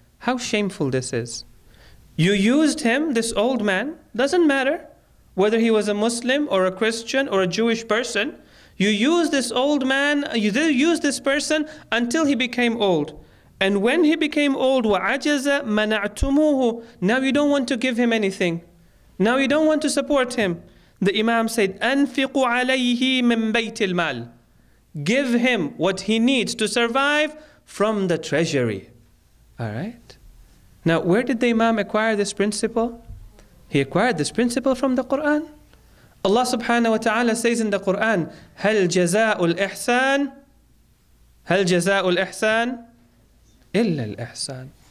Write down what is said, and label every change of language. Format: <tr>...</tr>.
<en>How shameful this is. You used him, this old man, doesn't matter whether he was a Muslim or a Christian or a Jewish person. You used this old man, you did use this person until he became old. And when he became old,</en> <ar>وَعَجَزَ مَنَعْتُمُوهُ.</ar> <en>Now you don't want to give him anything. Now you don't want to support him. The Imam said,</en> <ar>أَنْفِقُ عَلَيْهِ مِنْ بَيْتِ الْمَالِ.</ar> <en>Give him what he needs to survive from the treasury. All right? Now, where did the Imam acquire this principle? He acquired this principle from the Quran. Allah subhanahu wa ta'ala says in the Quran,</en> <ar>هَلْ جَزَاءُ الْإِحْسَانِ هَلْ جَزَاءُ الْإِحْسَانِ إِلَّا الْإِحْسَانِ.</ar>